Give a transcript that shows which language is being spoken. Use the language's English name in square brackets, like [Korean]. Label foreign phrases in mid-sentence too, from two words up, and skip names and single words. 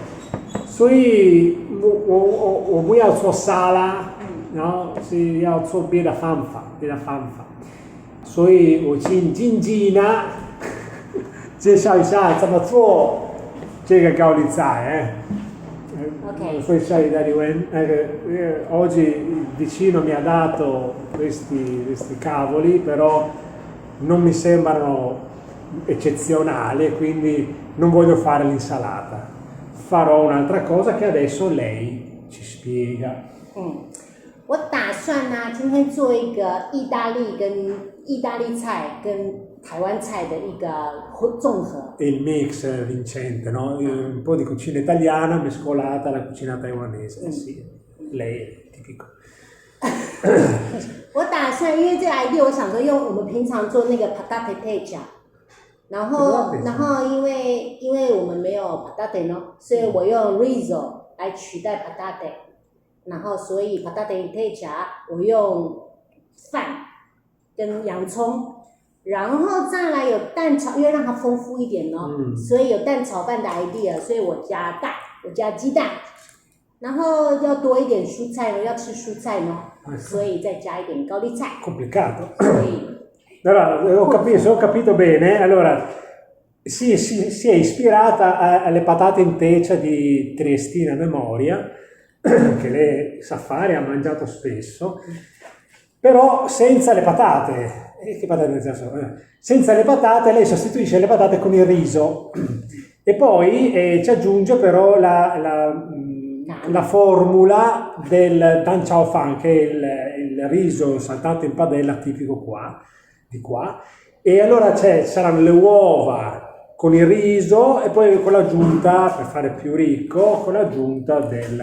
[Chinese] 所以我不要做沙拉，然后是要做别的方法，所以我请经济呢介绍一下怎么做这个高丽菜。 Ok. [Italian] Poi sai, oggi il vicino mi ha dato questi cavoli, però non mi sembrano eccezionali, quindi non voglio fare l'insalata. Farò un'altra cosa che adesso lei ci spiega. [Chinese] 我打算呢，今天做一个意大利菜跟台湾菜的一个综合。 [Italian] Il mix vincente, no? Un po' di cucina italiana mescolata alla cucina taiwanese. Sì, lei è tipico. [Chinese] 我打算，因为这个 idea， 我想说用我们平常做那个 [Italian] patate teja， [Chinese] 然后因为我们没有 patate 呢，所以我用 riso 来取代 patate， 然后所以 [Italian] patate teja [Chinese] 我用饭跟洋葱。然后再来有蛋炒，因为让它丰富一点哦，所以有蛋炒饭的 idea， 所以我加蛋，我加鸡蛋，然后要多一点蔬菜呢，要吃蔬菜呢，所以再加一点高丽菜。 [Italian] Complicato. [Chinese] 所以 [Italian] Allora, se ho capito bene, allora si è ispirata alle patate in tecia di Triestina Memoria, che lei sa fare, ha mangiato spesso, però senza le patate. Senza le patate, lei sostituisce le patate con il riso e poi ci aggiunge però la formula del [Chinese] 蛋炒饭, [Italian] che è il riso saltato in padella tipico di qua, e allora saranno le uova con il riso e poi con l'aggiunta, per fare più ricco, con l'aggiunta del